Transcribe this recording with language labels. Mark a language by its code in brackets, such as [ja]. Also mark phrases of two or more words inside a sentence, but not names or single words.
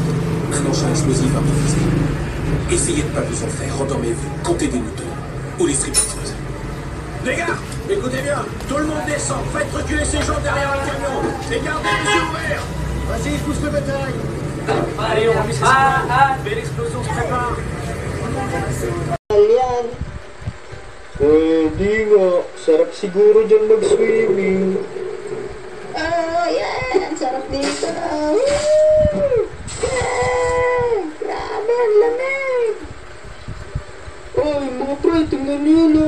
[fr] Un engin explosif improvisé. Essayez de ne pas vous en faire. Endormez-vous. Comptez des moutons. Ou les stripteaseuses. Les gars, écoutez bien. Tout le monde descend. Faites reculer ces gens derrière le camion. Et gardez les yeux ouverts. Vas-y, pousse le bétail. Allez, on va visser ça. Belle explosion se prépare. [tl] Yan. Pwede nga. Sarap siguro dyan mag-swimming. Yan. Sarap dito. Grabe, ang lamig. Ay, mga pre, tingnan nyo lang.